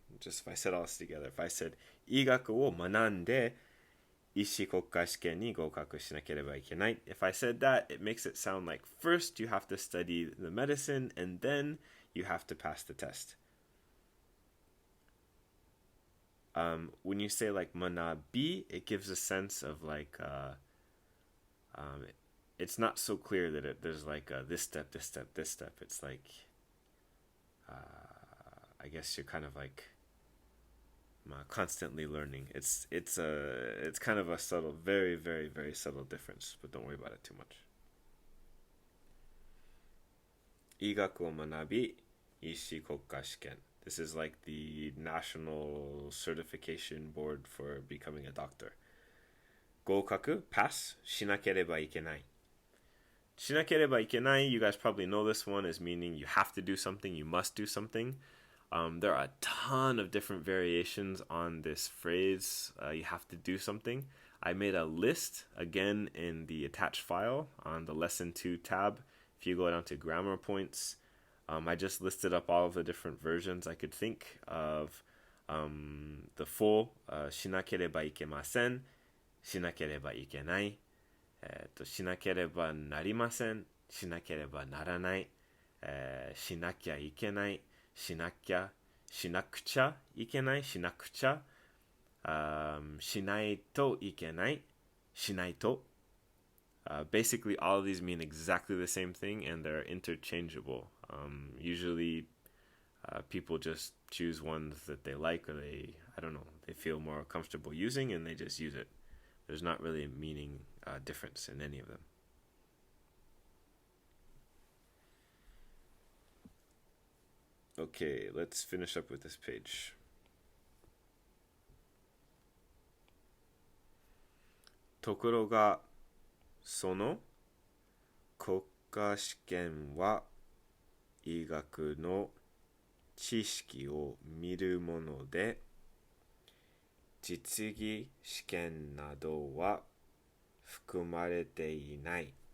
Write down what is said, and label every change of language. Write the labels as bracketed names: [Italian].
[English] Just if I said all this together, if I said [Japanese] 医学を学んで医師国家試験に合格しなければいけない. [English] If I said that, it makes it sound like first you have to study the medicine and then you have to pass the test. When you say like manabi, it gives a sense of like it's not so clear that there's like this step, this step, this step. It's like, I guess you're kind of like constantly learning. It's kind of a subtle, very, very, very subtle difference, but don't worry about it too much. [Japanese] 医学を学び、医師国家試験. [English] This is like the national certification board for becoming a doctor. [Japanese] 合格 pass しなければいけない. しなければいけない, [English] you guys probably know this one as meaning you have to do something, you must do something. There are a ton of different variations on this phrase, you have to do something. I made a list, again, in the attached file on the Lesson 2 tab. If you go down to grammar points, I just listed up all of the different versions I could think of. The full, [Japanese] しなければいけません, しなければいけない, しなければなりません, しなければならない, しなきゃいけない, しなきゃ, しなくちゃいけない, しなくちゃ, しないといけない, しないと. [English] Basically, all of these mean exactly the same thing, and they're interchangeable. Usually, people just choose ones that they like, or they feel more comfortable using, and they just use it. There's not really a meaning difference in any of them. Okay, let's finish up with this page. [Japanese] ところが、その国家試験は医学の知識を見るもので、実技試験などは含まれていない。